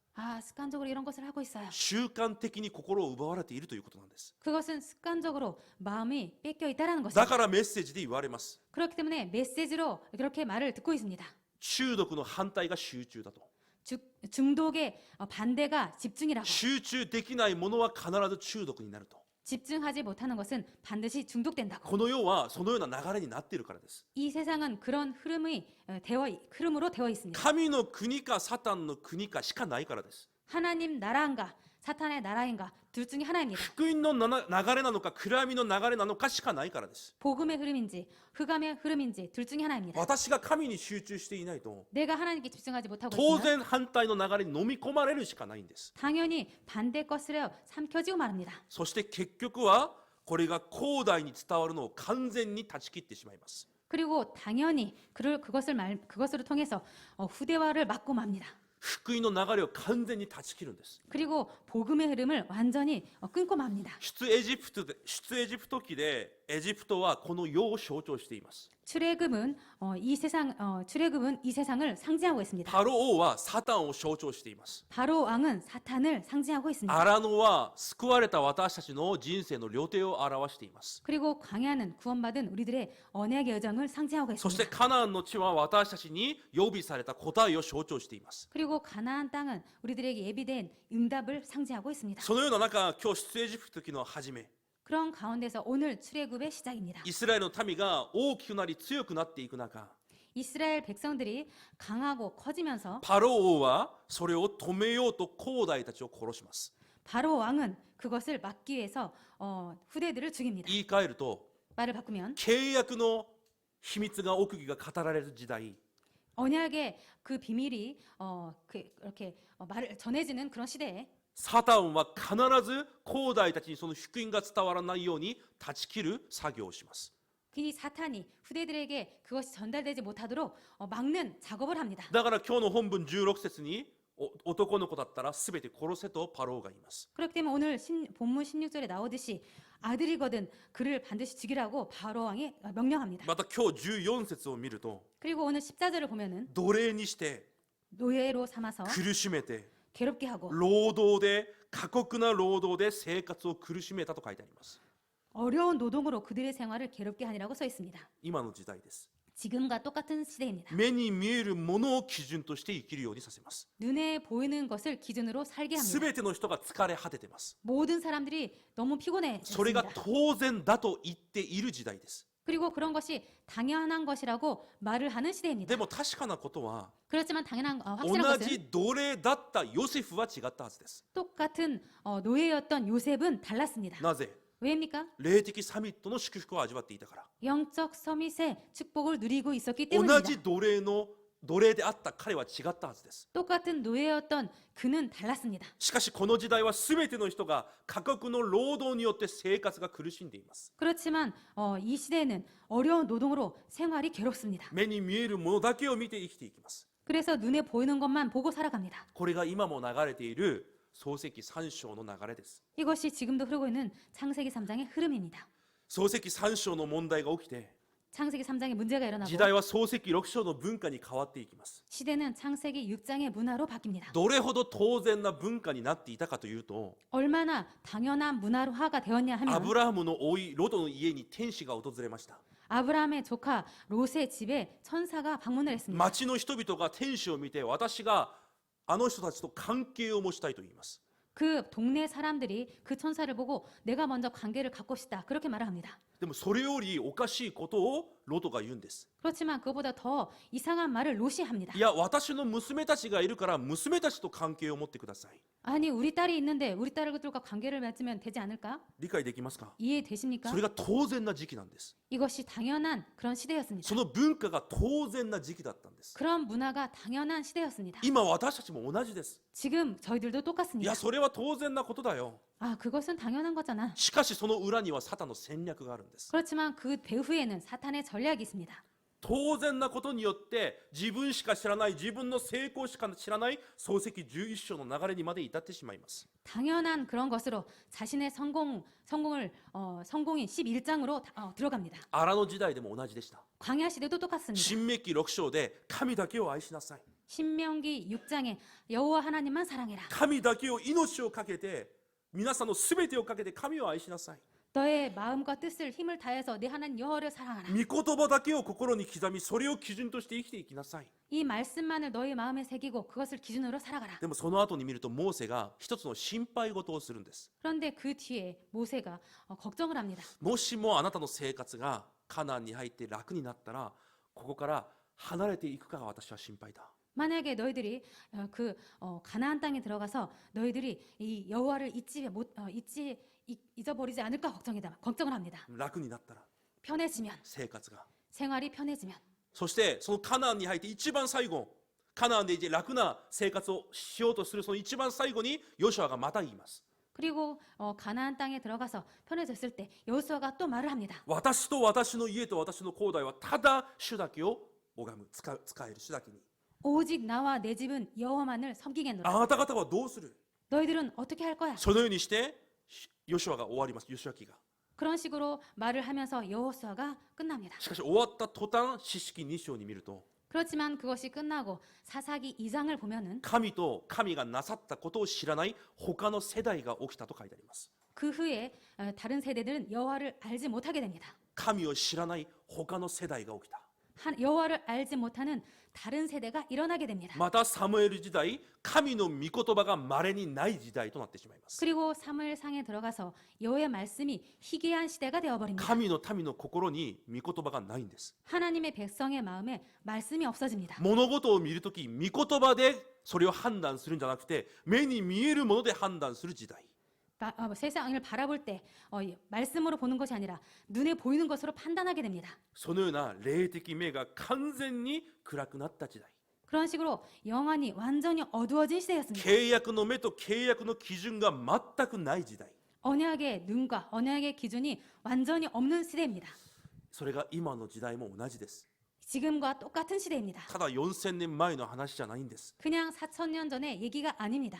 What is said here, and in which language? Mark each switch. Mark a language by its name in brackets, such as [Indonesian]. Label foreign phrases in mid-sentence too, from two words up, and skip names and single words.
[Korean] 습관적으로 이런 것을 하고 있어요. [Japanese] 習慣的に心を奪われているということなんです。 [Korean] 그것은 습관적으로 마음이 뺏겨 있다라는 [Japanese] だ [Korean] 것입니다. [Japanese] からメッセージで言われます。 [Korean] 그렇기 때문에 메시지로 그렇게 말을 듣고 있습니다. [Japanese] 中毒の反対が集中だと。 [Korean] 중독의 반대가 집중이라고. [Japanese] 集中できないものは必ず中毒になると。 [Korean] 집중하지 못하는 것은 반드시 중독된다고. [Japanese] この世はそのような流れになっているからです。 [Korean] 이 세상은 그런 흐름으로 되어 있습니다. [Japanese] 神の国かサタンの国かしかないからです。 [Korean] 하나님 나라인가 사탄의 나라인가 둘 중에 하나입니다. [Japanese] 福音の流れなのか暗闇の流れなのかしかないからです。 [Korean] 복음의 흐름인지 흑암의 흐름인지 둘 중에 하나입니다. [Japanese] 私が神に集中していないと [Korean] 내가 하나님께 집중하지 못하고 [Japanese] 当 [Korean] 있으면 [Japanese] 然反対の流れに飲み込まれるしかないんです。 [Korean] 당연히 반대 것으로 삼켜지고 말합니다. [Japanese] そして結局はこれが後代に伝わるのを完全に断ち切ってしまいます。 [Korean] 그리고 당연히 그것으로 통해서 후대화를 막고 맙니다. [Japanese] 福音の流れを完全に断ち切るんです。 [Korean] 그리고 복음의 흐름을 완전히 끊고 맙니다. [Japanese] 出エジプト記でエジプトはこの世を象徴しています。 [Korean] 출애굽은 이 세상을 상징하고 있습니다. [Japanese] パロ王はサタンを象徴しています。 [Korean] 바로 왕은 사탄을 상징하고 있습니다. [Japanese] アラノは救われた私たちの人生の旅程を表しています。 [Korean] 그리고 광야는 구원받은 우리들의 언약의 여정을 상징하고 [Japanese] そして [Korean] 있습니다. [Japanese] カナンの地は私たちに予備された答えを象徴しています。 [Korean] 그리고 가나안 땅은 우리들에게 예비된 응답을 상징하고 있습니다. [Japanese] そのような中、今日出エジプト記の初め、 [Korean] 그런 가운데서 오늘 출애굽의 시작입니다. [Japanese] イスラエルの民が大きくなり強くなっていく中、 [Korean] 이스라엘 백성들이 강하고 커지면서 [Japanese] パロ王はそれを止めようと後代たちを殺します。 [Korean] 바로 왕은 그것을 막기 위해서 후대들을 죽입니다. [Japanese] 言い換えると、 [Korean] 말을 바꾸면 [Japanese] 契約の秘密が奥義が語られる時代、 [Korean] 언약의 그 비밀이 이렇게 말을 전해지는 그런 시대에 [Japanese] サタンは必ず後代たちにその福音が伝わらないように断ち切る作業をします。 [Korean] 이 사탄이 후대들에게 그것이 전달되지 못하도록 막는 작업을 합니다. [Japanese] だから今日の本文16節に男の子だったら全て殺せとパローが言います。 [Korean] 그렇기 때문에 오늘 본문 16절에 나오듯이 아들이거든 그를 반드시 죽이라고 바로 왕이 명령합니다. [Japanese] また今日14節を見ると [Korean] 그리고 오늘 14절을 보면은 [Japanese] 奴隷にして [Korean] 노예로 삼아서 [Japanese] 苦しめて [Korean] 괴롭게 하고 [Japanese] 労働で過酷な労働で生活を苦しめたと書いてあります。 [Korean] 어려운 노동으로 그들의 생활을 괴롭게 하니라고 써 있습니다. [Japanese] 今の時代です。 [Korean] 지금과 똑같은 시대입니다. [Japanese] 目に見えるものを基準として生きるようにさせます。 [Korean] 눈에 보이는 것을 기준으로 살게 합니다. [Japanese] 全ての人が疲れ果ててます。 [Korean] 모든 사람들이 너무 [Japanese] それが [Korean] 피곤해졌습니다. [Japanese] 当然だと言っている時代です。 [Korean] 그리고 그런 것이 당연한 것이라고 말을 하는 시대입니다. [Japanese] でも確かなことは [Korean] 그렇지만 당연한 [Japanese] 同 [Korean] 확실한 것은 [Japanese] じ奴隷だったヨセフは違ったはずです。 [Korean] 똑같은 노예였던 요셉은 달랐습니다. [Japanese] なぜ？ [Korean] 왜입니까? [Japanese] 霊的サミットの祝福を味わっていたから。 [Korean] 영적 서밋의 축복을 누리고 있었기 [Japanese] 同 [Korean] 때문입니다. [Japanese] じ奴隷であった彼は違ったはずです。 [Korean] 똑같은 노예였던 그는 달랐습니다. [Japanese] しかしこの時代は全ての人が過酷の労働によって生活が苦しんでいます。 [Korean] 그렇지만 이 시대에는 어려운 노동으로 생활이 괴롭습니다. [Japanese] 目に見えるものだけを見て生きていきます。 [Korean] 그래서 눈에 보이는 것만 보고 살아갑니다. [Japanese] これが今も流れている創世記3章の流れです。 [Korean] 이것이 지금도 흐르고 있는 창세기 3장의 흐름입니다. [Japanese] 創世記3章の問題が起きて [Korean] 창세기 3장에 문제가 일어나고 [Japanese] 時代は創世記6章の文化に変わっていきます。 [Korean] 시대는 창세기 6장의 문화로 바뀝니다. [Japanese] どれほど当然な文化になっていたかというと [Korean] 얼마나 당연한 문화화가 되었냐 [Japanese] ア [Korean] 하면 [Japanese] ブラハムの甥ロトの家に天使が訪れました。 [Korean] 아브라함의 조카 롯의 집에 천사가 방문을 했습니다. [Japanese] 町の人々が天使を見て私があの人たちと関係を持ちたいと言います。 [Korean] 그 동네 사람들이 그 천사를 보고 내가 먼저 관계를 갖고 싶다 그렇게 말을 합니다. [Japanese] でもそれよりおかしいことをロトが言うんです。 [Korean] 그렇지만 그보다 더 이상한 말을 롯이 합니다. [Japanese] いや私の娘たちがいるから娘たちと関係を持ってください。 [Korean] 아니 우리 딸이 있는데 우리 딸들과 관계를 맺으면 되지 않을까? [Japanese] 理解できますか？ [Korean] 이해되십니까? [Japanese] それが当然な時期なんです。 [Korean] 이것이 당연한 그런 시대였습니다. [Japanese] その文化が当然な時期だったんです。 [Korean] 그런 문화가 당연한 시대였습니다. [Japanese] 今私たちも同じです。 [Korean] 지금 저희들도 [Japanese] い [Korean] 똑같습니다. [Japanese] やそれは当然なことだよ。 [Korean] 아 그것은 당연한 거잖아. [Japanese] しかしその裏にはサタンの戦略があるんです。 [Korean] 그렇지만 그 배후에는 사탄의 전략이 있습니다. [Japanese] 当然なことによって自分しか知らない自分の成功しか知らない創世記11章の流れにまで至ってしまいます。 [Korean] 당연한 그런 것으로 자신의 성공이 11장으로 들어갑니다. [Japanese] アラの時代でも同じでした。 [Korean] 광야 시대도 똑같습니다. [Japanese] 新明記6章で神だけを愛しなさい。 [Korean] 신명기 6장에 여호와 하나님만 사랑해라. [Japanese] 神だけを命をかけて皆さんの全てをかけて神を愛しなさい。 [Korean] 너의 마음과 뜻을 힘을 다해서 내 하나님 여호와를 사랑하라. [Japanese] 御言葉だけを心に刻み、それを基準として生きていきなさい。 [Korean] 이 말씀만을 너의 마음에 새기고 그것을 기준으로 살아가라. [Japanese] でもその後に見るとモーセが一つの心配事をするんです。 [Korean] 그런데 그 뒤에 모세가 걱정을 합니다. [Japanese] もしもあなたの生活がカナンに入って楽になったら、ここから離れていくかが私は心配だ。 [Korean] 만약에 너희들이 가나안 땅에 들어가서 너희들이 이 여호와를 잊어버리지 않을까 걱정을 합니다. [Japanese] 楽になったら [Korean] 편해지면 [Japanese] 生活が。 [Korean] 생활이 편해지면 [Japanese] そしてそのカナンに入って一番最後、カナンで楽な生活をしようとするその一番最後にヨシュアがまた言います。 [Korean] 그리고 가나안 땅에 들어가서 편해졌을 때 여호수아가 또 말을 합니다. [Japanese] 私と私の家と私の後代はただ主だけを拝む、使える主だけに。 [Korean] 오직 나와 내 집은 여호와만을 섬기겠노라. [Japanese] あなた方はどうする？ [Korean] 너희들은 어떻게 할 거야? [Japanese] そのようにしてヨシュアが終わります。ヨシュア記が。 [Korean] 그런 식으로 말을 하면서 여호수아가 끝납니다. [Japanese] しかし終わった途端、四式2章に見ると [Korean] 그렇지만 그것이 끝나고 사사기 2장을 보면은 [Japanese] 神と神がなさったことを知らない他の世代が起きたと書いてあります。 [Korean] 그 후에 다른 세대들은 여호와를 알지 못하게 됩니다. [Japanese] 神を知らない他の世代が起きた。 [Korean] 여호와를 알지 못하는 다른 세대가 일어나게 됩니다. [Japanese] またサムエル時代、神の御言葉が稀にない時代となってしまいます。 [Korean] 그리고 사무엘상에 들어가서 여호와의 말씀이 희귀한 시대가 되어버립니다. [Japanese] 神の民の心に御言葉がないんです。 [Korean] 하나님의 백성의 마음에 말씀이 없어집니다. [Japanese] 物事を見るとき、御言葉でそれを判断するんじゃなくて、目に見えるもので判断する時代。 [Korean] 세상을 바라볼 때 말씀으로 보는 것이 아니라 눈에 보이는 것으로 판단하게 됩니다. [Japanese] そのような霊的目が完全に暗くなった時代。 [Korean] 그런 식으로 영안이 완전히 어두워진 시대였습니다. [Japanese] 契約の目と契約の基準が全くない時代。 [Korean] 언약의 눈과 언약의 기준이 완전히 없는 시대입니다. [Japanese] それが今の時代も同じです。 [Korean] 지금과 똑같은 시대입니다. [Japanese] ただ4000年前の話じゃないんです。 [Korean] 그냥 4,000년 전의 얘기가 아닙니다.